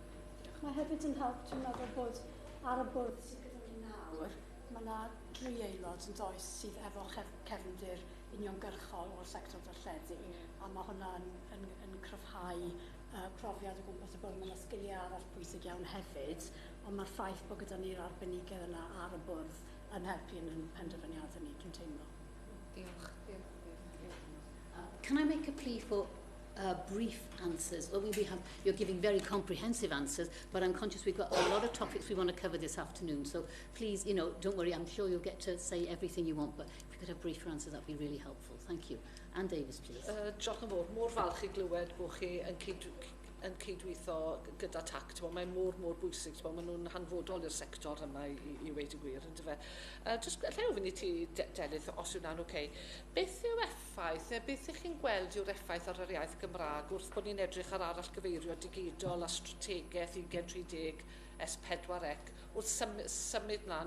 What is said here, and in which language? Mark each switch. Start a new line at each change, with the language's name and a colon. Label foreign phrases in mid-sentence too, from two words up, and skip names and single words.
Welsh: Mae hefyd yn help, dwi'n meddwl bod ar y bwrdd sydd gyda ni nawr, mae yna 3 aelod yn does sydd efo cefndir uniongyrchol o'r sector darlledu, a mae hwnna yn cryfhau profiad o gwmpas y bwrdd. Mae yna sgiliau arall pwysig iawn hefyd, ond mae'r ffaith bod gyda ni'r arbenigedd yna ar y bwrdd yn helpu yn penderfyniadau ni, dwi'n teimlo. Diolch.
English: Can I make a plea for brief answers? Well, you're giving very comprehensive answers, but I'm conscious we've got a lot of topics we want to cover this afternoon. So please, don't worry, I'm sure you'll get to say everything you want, but if we could have briefer answers, that would be really helpful. Thank you. Anne Davies, please.
Welsh: Diolch yn fawr, mor falch i glywed bod chi yn yn cydweithio gyda tact. Mae'n mor bwysig. Maen nhw'n hanfodol i'r sector yma i weid y gwir. Jyst lle ofyn i ti, Delyth, os yw'n okay. Beth yw'r effaith, beth ych chi'n gweld yw'r effaith ar yr iaith Gymraeg wrth bod ni'n edrych ar arall gyfeirio digidol a strategaeth 2030 S4C wrth symud mlaen?